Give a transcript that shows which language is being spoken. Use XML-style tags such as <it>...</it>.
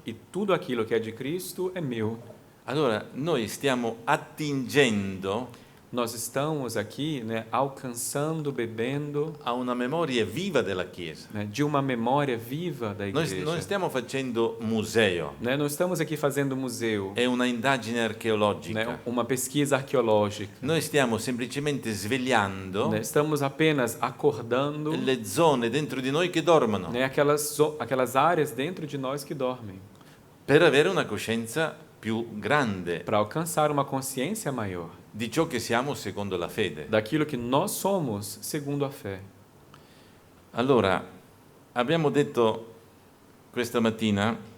<pt>E tudo aquilo que é de Cristo é meu.</pt> <it>Allora, noi stiamo attingendo</it> <pt>Nós estamos aqui, né, alcançando, bebendo,</pt> <it>a una memoria viva della Chiesa.</it> <pt>né, de uma memória viva da</pt> <it>Noi</it> <pt>igreja.</pt> <it>non stiamo facendo museo,</it> <pt>Né? Não estamos aqui fazendo museu,</pt> <it>è una indagine</it> <pt>né,</pt> <it>archeologica.</it> <pt>uma pesquisa arqueológica.</pt> <it>Noi stiamo semplicemente svegliando</it> <pt>Né? Estamos apenas acordando,</pt> <it>le zone dentro di noi che dormono</it> <pt>né, aquelas áreas dentro de nós que dormem,</pt> <it>per avere una coscienza più grande</it> <pt>para alcançar uma consciência maior</pt> <it>di ciò che siamo secondo la fede.</it> <pt>daquilo que nós somos segundo a fé.</pt> <it>Allora, abbiamo detto questa mattina</it>